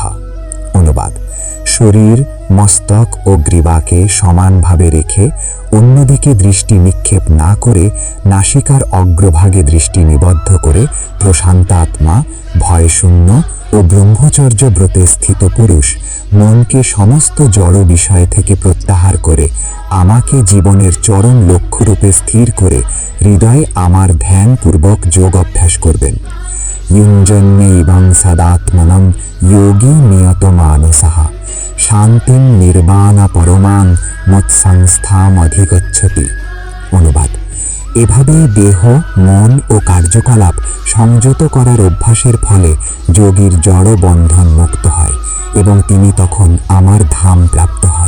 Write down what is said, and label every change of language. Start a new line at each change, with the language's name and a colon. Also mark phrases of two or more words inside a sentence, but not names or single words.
Bangla: অনুবাদ: শরীর, মস্তক ও গ্রীবাকে সমানভাবে রেখে অন্যদিকে দৃষ্টি নিক্ষেপ না করে নাসিকার অগ্রভাগে দৃষ্টি নিবদ্ধ করে প্রশান্তাত্মা, ভয়শূন্য ও ব্রহ্মচর্য ব্রতে স্থিত পুরুষ মনকে সমস্ত জড় বিষয় থেকে প্রত্যাহার করে আমাকে জীবনের চরম লক্ষ্যরূপে স্থির করে হৃদয়ে আমার ধ্যানপূর্বক যোগ অভ্যাস করবেন।
Sanskrit: युञ्जन्नैवं सदात्मनं योगी नियतमानसः শান্তিং নির্বাণ পরমাং মৎসংস্থামধিগচ্ছতি।
Bangla: অনুবাদ: এভাবে দেহ, মন ও কার্যকলাপ সংযত করার অভ্যাসের ফলে যোগীর জড় বন্ধন মুক্ত হয় এবং তিনি তখন আমার ধাম প্রাপ্ত হন।